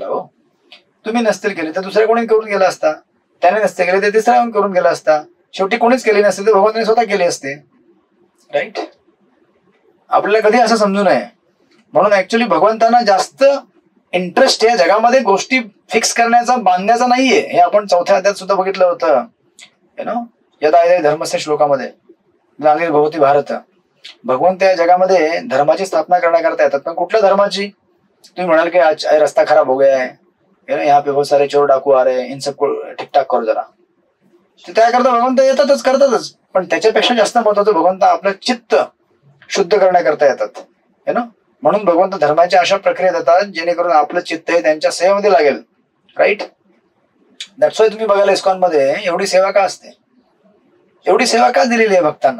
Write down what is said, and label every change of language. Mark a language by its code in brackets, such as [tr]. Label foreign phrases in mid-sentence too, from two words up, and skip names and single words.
[mr] हो, तुम्ही नसतील केली तर दुसऱ्या कोणी करून गेला असता, त्याने नसते केले तर तिसऱ्या करून गेला असता, शेवटी कोणीच केली नसते तर भगवंतांनी स्वतः केली असते. राईट. आपल्याला कधी असं समजू नये. म्हणून ऍक्च्युली भगवंतांना जास्त इंटरेस्ट या जगामध्ये गोष्टी फिक्स करण्याचा, बांधण्याचा नाहीये. हे आपण 4थ्या अध्यायात सुद्धा बघितलं होतं. [sa] यदा धर्मस्य श्लोकामध्ये ग्लानिर् भवति भारत. [mr] भगवंत या जगामध्ये धर्माची स्थापना करण्याकरता येतात. पण कुठल्या धर्माची? तुम्ही म्हणाल की [hi] आज रस्ता खराब हो गया है, यहाँ पे बहुत सारे चोर डाकू आ रहे हैं, इन सबको ठीक ठाक करो जरा. [mr] ते काय करता भगवंत येतातच करतातच, पण त्याच्यापेक्षा जास्त महत्वाचं भगवंत आपलं चित्त शुद्ध करण्याकरता येतात. म्हणून भगवंत धर्माच्या अशा प्रक्रिया देतात जेणेकरून आपलं चित्त हे त्यांच्या सेवेमध्ये लागेल. राईट. [en] that's why [mr] तुम्ही बघायला इस्कॉन मध्ये एवढी सेवा का असते, एवढी सेवा का दिलेली आहे भक्तांना.